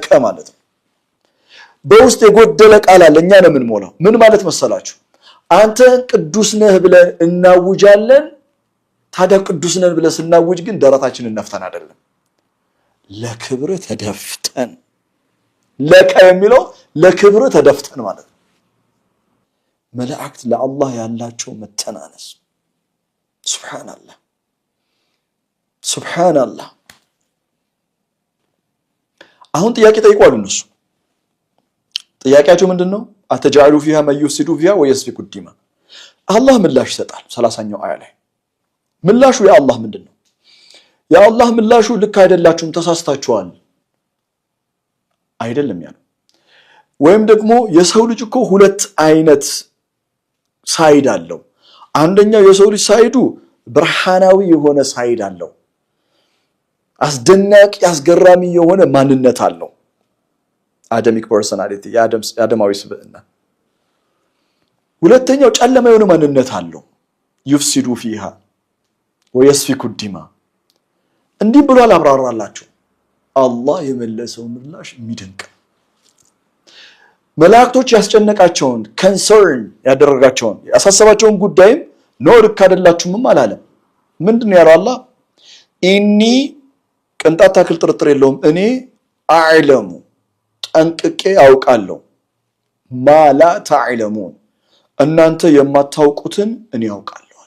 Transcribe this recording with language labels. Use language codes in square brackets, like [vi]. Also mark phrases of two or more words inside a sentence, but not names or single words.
[am] ማለት ነው በውስጥ የጎደለ ቃል አለ እኛ ነው የምንሞላው ምን ማለት መሰላችሁ አንተ ቅዱስ ነህ ብለን እናውጃለን ታዲያ ቅዱስ ነን ብለን ስናውጅ ግን ደረታችንን ነፍተን አይደለም ለክብር ተደፍተን ለከ የሚለው ለክብር ተደፍተን ማለት ነው መላእክት ለአላህ ያላቸው መተናነስ ሱብሃንአላህ አሁን ጥያቄ ጠይቋል እነሱ ጥያቄያቸው ምንድነው አተጃሉ [ar] فيها من يفسد فيها ويسفك الدماء [am] አላህ ምላሽ ይሰጣል 30ኛው አያ ላይ ምላሹ የአላህ ምንድነው የአላህ ምላሹ ልክ አይደላችሁም ተሳስታችኋል አይደለም ያለው ወይም ደግሞ የሰው ልጅ እኮ ሁለት አይነት ሳይድ አለው አንደኛው የሰው ልጅ ሳይዱ ብርሃናዊ የሆነ ሳይድ አለው አስደናቂ አስገራሚ የሆነ ማንነት አለው [en] Adamic personality [am] የአደማዊ ስብዕና ሁለተኛው ጨለማ የሆነ ማንነት አለው [ar] يفسد فيها ويسفك الدماء [am] እንዲህ ብሎ አላብራራላችሁ አላህ የመለሰው ምላሽ የሚደንቅ መላእክቶች ያስጨነቃቸውን ኮንሰርን ያደረጋቸውን ያሳሰባቸውን ጉዳይም ነው ልክ አይደላችሁም አላለም ምንድነው ያለው አላህ ኢኒ ቅንጣት ታክል ጥርጥር የለውም እኔ አዕለሙ ጠንቅቄ አውቃለሁ [ar] ما لا تعلمون [am] እናንተ የማታውቁትን እኔ አውቃለሁ